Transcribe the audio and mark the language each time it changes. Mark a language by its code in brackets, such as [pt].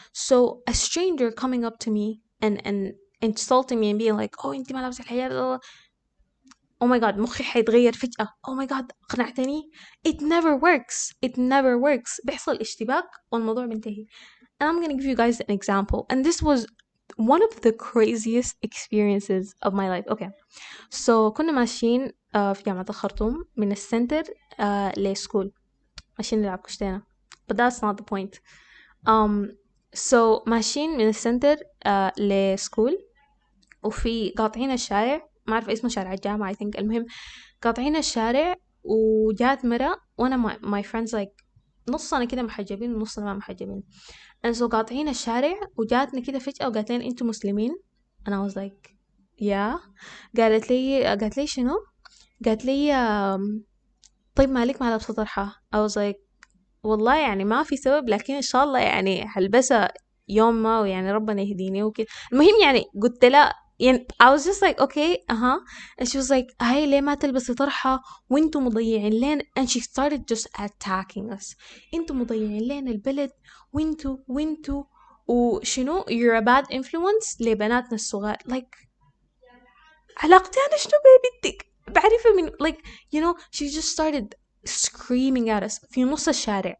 [en] So a stranger coming up to me and insulting me and being like, oh [ar] انت ما لابسة الحجاب, [en] oh my god, [ar] مخي حيتغير فجأة. [en] Oh my god, [ar] أقنعتني. [en] It never works. It never works. [ar] بيحصل اشتباك والموضوع بينتهي. [en] And I'm gonna give you guys an example. And this was one of the craziest experiences of my life. Okay. [ar] So كنا ماشيين في جامعة الخرطوم من السنتر لسكول. ماشيين نلعب كشتينا. [en] But that's not the point. [ar] So ماشيين من السنتر لسكول. وفي قاطعين الشارع، ما أعرف اسمه شارع الجامعة [en] I think. [ar] المهم قاطعين الشارع وجات مرة وأنا [en] my friends like [ar] نصنا كده محجبين ونصنا ما محجبين. and so قاطعين الشارع وجاتنا كده فجأة وقالت لنا أنتوا مسلمين. [en] and I was like yeah. [ar] قالت لي شنو؟ قالت لي طيب مالك ما لابسة طرحة. [en] I was like [ar] والله يعني ما في سبب، لكن إن شاء الله يعني هلبسها يوم ما ويعني ربنا يهديني وكده. المهم يعني قلت لها يعني [en] I was just like okay and she was like [ar] هاي ليه ما تلبسي طرحة وانتوا مضيعين لين. [en] and she started just attacking us. [ar] انتوا مضيعين لين البلد وانتوا وشنو [en] you're a bad influence [ar] لبناتنا الصغار. like علاقتي أنا شنو ببنتك بعرفها من like [en] she just started screaming at us [ar] في نص الشارع.